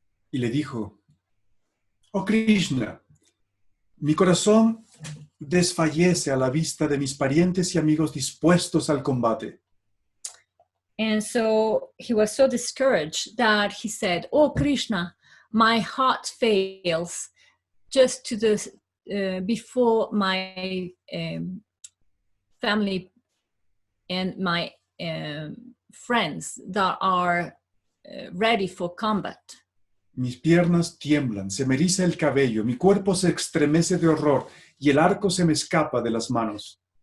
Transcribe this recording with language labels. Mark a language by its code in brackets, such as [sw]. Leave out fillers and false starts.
[es] Y le dijo, oh Krishna, mi corazón desfallece a la vista de mis parientes y amigos dispuestos al combate. [en] And so he was so discouraged that he said, oh Krishna, my heart fails just to this before my family and my friends that are ready for combat. [es] Mis piernas tiemblan, se me eriza el cabello, mi cuerpo se estremece de horror y el arco se me escapa de las manos.